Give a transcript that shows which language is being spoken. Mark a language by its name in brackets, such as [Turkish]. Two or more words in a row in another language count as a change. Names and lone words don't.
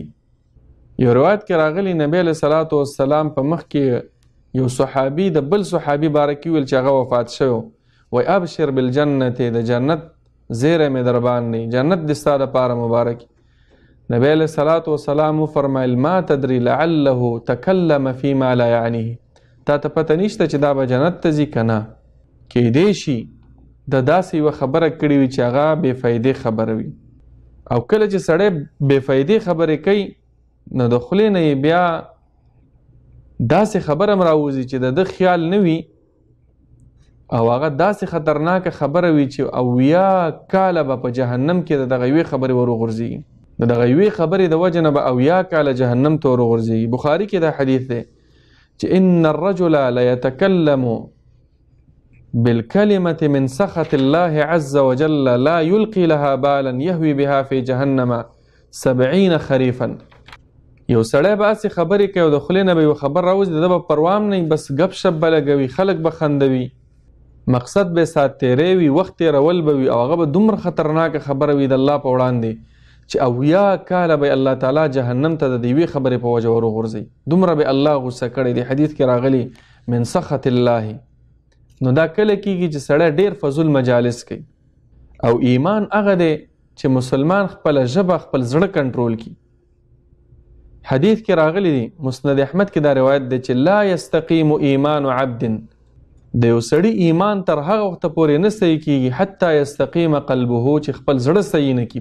[Pashto] یو روایت کې راغلی نبی علیه صلوات والسلام په مخ کې یو صحابي د بل صحابي باره کې ویل چې هغه وفات شوی، وایي [Arabic] ابشر بالجنت، [Pashto] د جنت زیری مې در باندې، جنت دې ستا دپاره مبارک. نبی علیه صلوات والسلام وفرمیل [Arabic] ما تدري لعله تکلم فيما لا یعنیه، [Pashto] تا ته پته نشته چې دا به جنت ته ځي که نه، کیدی شي د داسې یوه خبره کړې وي چې هغه بې فایدې خبره وي. او کله چې سړی بې فایدې خبرې کوي نو د خولې نه یې بیا داسې خبره هم راوځي چې د ده خیال نه وي او هغه داسې خطرناکه خبره وي چې 80 کاله به په جهنم کې د دغه یوې خبرې ور وغورځېږي، د دغه یوې خبرې د وجې نه به 80 کاله جهنم ته ور وغورځېږي. بخاري کې دا حدیث دی چې [Arabic] ان الرجل لیتکلم بالکلمة من سخط الله عز وجل لا يلقي لها بالا يهوي بها في جهنم 70 خريفا. [Pashto] یو سړی به هسې خبرې کوي او د خولې نه به یو خبر راوځي، د ده به پروام نه بس ګپ شپ به لګوي، خلک به خندوي، مقصد به سات تیری وي، وخت تیرول به وي، او هغه به دومره خطرناکه خبره وي د الله په وړاندې چې 80 کاله به الله تعالی جهنم ته د یوې خبرې په وجه ور وغورځوي. دومره به الله غصه کړی دی. حدیث کې راغلی [Arabic] من سخط الله. [Pashto] نو دا کله کېږي چې سړی ډېر فضول مجالس کوي. او ایمان هغه دی چې مسلمان خپل ژبه، خپل زړه کنټرول کړي. حدیث کې راغلی دی، مسند احمد کې دا روایت دی چې [Arabic] لا یستقیم ایمان عبد، [Pashto] د یو سړي ایمان تر هغه وخته پورې نه صحیح کېږي [Arabic] حتی یستقیم قلبه، [Pashto] چې خپل زړه صحیح نه کړي.